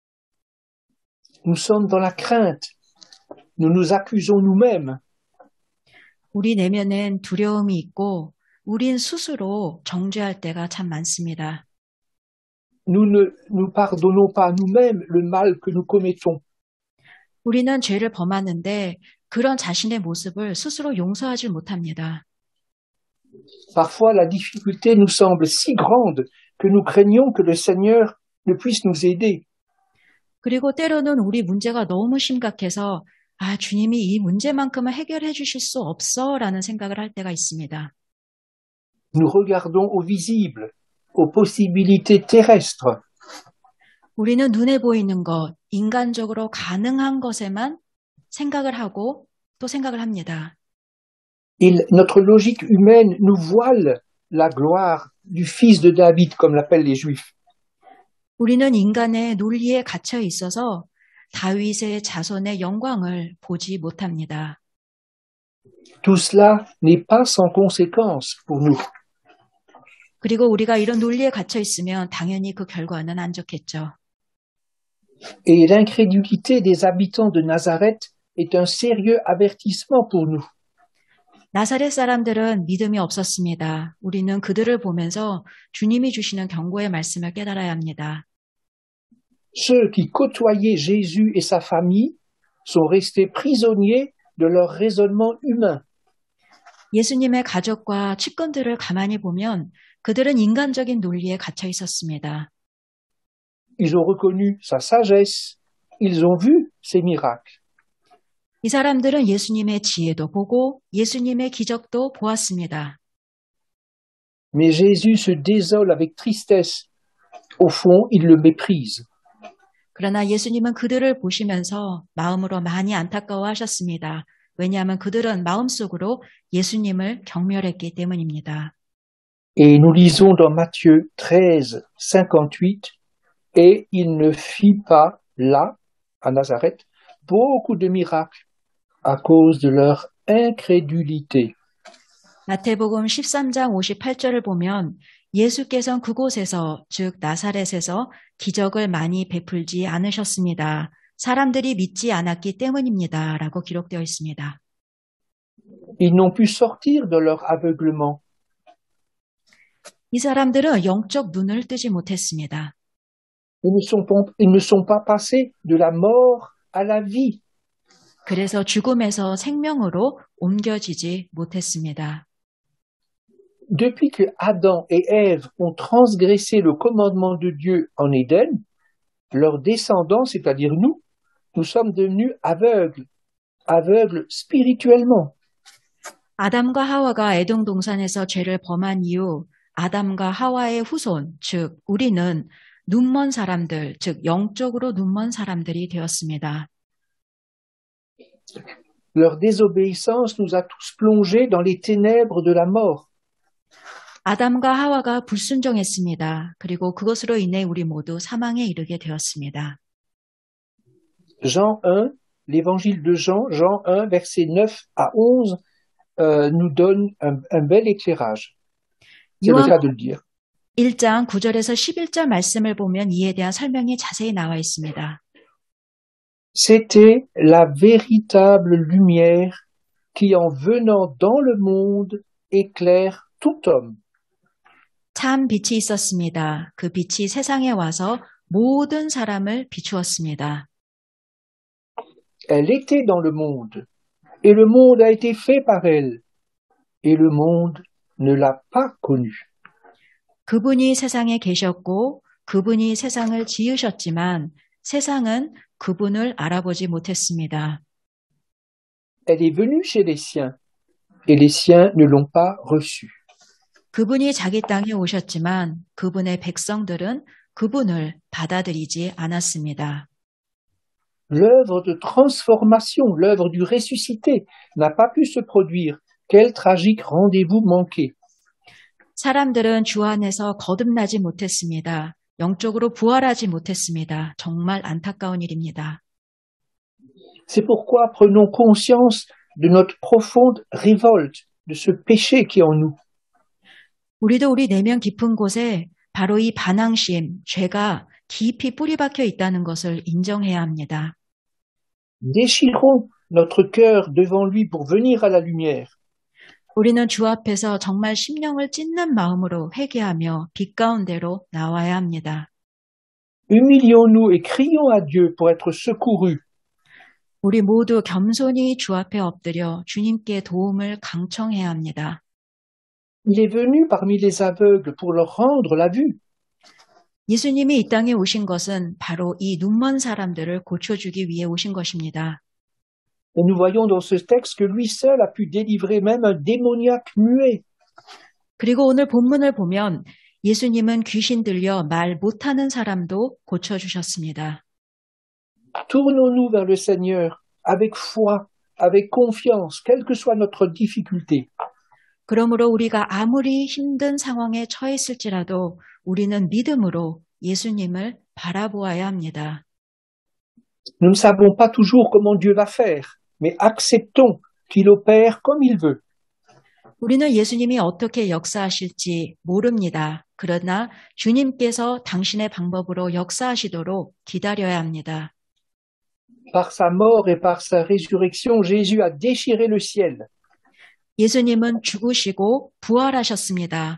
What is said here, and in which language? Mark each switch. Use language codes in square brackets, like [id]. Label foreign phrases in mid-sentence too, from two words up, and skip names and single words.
[fr] Nous sommes dans la crainte. Nous nous accusons nous-mêmes. [ko] 우리 내면엔 두려움이 있고 우린 스스로 정죄할 때가 참 많습니다. [fr] Nous ne nous pardonnons pas nous-mêmes le mal que nous commettons. [ko] 우리는 죄를 범하는데 그런 자신의 모습을 스스로 용서하지 못합니다. [fr] Parfois, la difficulté nous semble si grande que nous craignons que le Seigneur ne puisse nous aider. [ko] 그리고 때로는 우리 문제가 너무 심각해서 아, 주님이 이 문제만큼은 해결해 주실 수 없어 라는 생각을 할 때가 있습니다. [fr] Nous regardons au visible, aux possibilités terrestres. [ko] 우리는 눈에 보이는 것, 인간적으로 가능한 것에만 생각을 하고 또 생각을 합니다. [fr] Notre logique humaine nous voile la gloire du fils de David, comme l'appellent les Juifs. [ko] 우리는 인간의 논리에 갇혀 있어서 다윗의 자손의 영광을 보지 못합니다. [fr] Tout cela n'est pas sans conséquence pour nous. [ko] 그리고 우리가 이런 논리에 갇혀 있으면 당연히 그 결과는 안 좋겠죠. [fr] Et l'incrédulité des habitants de Nazareth est un sérieux avertissement pour nous. [ko] 나사렛 사람들은 믿음이 없었습니다. 우리는 그들을 보면서 주님이 주시는 경고의 말씀을 깨달아야 합니다. [fr] Ceux qui côtoyaient Jésus et sa famille sont restés prisonniers de leur raisonnement humain. [ko] 예수님의 가족과 측근들을 가만히 보면 그들은 인간적인 논리에 갇혀 있었습니다. [fr] Ils ont reconnu sa sagesse, ils ont vu ses miracles. [ko] 이 사람들은 예수님의 지혜도 보고 예수님의 기적도 보았습니다. [fr] Mais Jésus se désole avec tristesse. Au fond, il le méprise. [ko] 그러나 예수님은 그들을 보시면서 마음으로 많이 안타까워하셨습니다. 왜냐하면 그들은 마음속으로 예수님을 경멸했기 때문입니다. [fr] Et nous lisons dans Matthieu 13, 58, et il ne fit pas là, à Nazareth, beaucoup de miracles à cause de leur incrédulité. [ko] 마태복음 13장 58절을 보면 예수께서는 그곳에서 즉 나사렛에서 기적을 많이 베풀지 않으셨습니다. 사람들이 믿지 않았기 때문입니다. 라고 기록되어 있습니다. [fr] Ils n'ont pu sortir de leur aveuglement. [ko] 이 사람들은 영적 눈을 뜨지 못했습니다. [fr] Ils ne sont pas passés de la mort à la vie. [ko] 그래서 죽음에서 생명으로 옮겨지지 못했습니다. [fr] Depuis que Adam et Ève ont transgressé le commandement de Dieu en Éden, leurs descendants, c'est-à-dire nous sommes devenus aveugles spirituellement. [ko] 아담과 하와가 에덴 동산에서 죄를 범한 이후 아담과 하와의 후손, 즉 우리는 눈먼 사람들, 즉 영적으로 눈먼 사람들이 되었습니다. [fr] Leur désobéissance nous a tous plongés dans les ténèbres de la mort. [ko] 아담과 하와가 불순종했습니다. 그리고 그것으로 인해 우리 모두 사망에 이르게 되었습니다. [fr] Jean 1, l'évangile de Jean, Jean 1, versets 9 à 11, nous donne un bel éclairage. C'est le cas de le dire. [ko] 1장 9절에서 11절 말씀을 보면 이에 대한 설명이 자세히 나와 있습니다. [fr] C'était la véritable lumière qui, en venant dans le monde, éclaire tout homme. [ko] 참 빛이 있었습니다. 그 빛이 세상에 와서 모든 사람을 비추었습니다. [fr] Elle était dans le monde, et le monde a été fait par elle, et le monde ne l'a pas connue. [ko] 그분이 세상에 계셨고 그분이 세상을 지으셨지만 세상은 그분을 알아보지 못했습니다. [fr] Elle est venue chez les siens, et les siens ne l'ont pas reçue. [ko] 그분이 자기 땅에 오셨지만 그분의 백성들은 그분을 받아들이지 않았습니다. [fr] L'œuvre de transformation, l'œuvre du ressuscité n'a pas pu se produire. Quel tragique rendez-vous manqué. [ko] 사람들은 주 안에서 거듭나지 못했습니다. 영적으로 부활하지 못했습니다. 정말 안타까운 일입니다. [fr] C'est pourquoi prenons conscience de notre profonde révolte, de ce péché qui est en nous. [ko] 우리도 우리 내면 깊은 곳에 바로 이 반항심, 죄가 깊이 뿌리박혀 있다는 것을 인정해야 합니다. [fr] Déchirons notre cœur devant lui pour venir à la lumière. [ko] 우리는 주 앞에서 정말 심령을 찢는 마음으로 회개하며 빛 가운데로 나와야 합니다. [fr] Humilions-nous et crions à Dieu pour être secourus. [ko] 우리 모두 겸손히 주 앞에 엎드려 주님께 도움을 강청해야 합니다. [fr] Il est venu parmi les aveugles pour leur rendre la vue. [ko] 예수님이 이 땅에 오신 것은 바로 이 눈먼 사람들을 고쳐주기 위해 오신 것입니다. [fr] Et nous voyons dans ce texte que lui seul a pu délivrer même un démoniaque muet. [ko] 그리고 오늘 본문을 보면 예수님은 귀신 들려 말 못하는 사람도 고쳐주셨습니다. [fr] Tournons-nous vers le Seigneur avec foi, avec confiance, quelle que soit notre difficulté. [ko] 그러므로 우리가 아무리 힘든 상황에 처했을지라도 우리는 믿음으로 예수님을 바라보아야 합니다. [fr] Nous ne savons pas toujours comment Dieu va faire, mais acceptons qu'il opère comme il veut. [ko] 우리는 예수님이 어떻게 역사하실지 모릅니다. 그러나 주님께서 당신의 방법으로 역사하시도록 기다려야 합니다. [fr] Par sa mort et par sa résurrection, Jésus a déchiré le ciel. [ko] 예수님은 죽으시고 부활하셨습니다.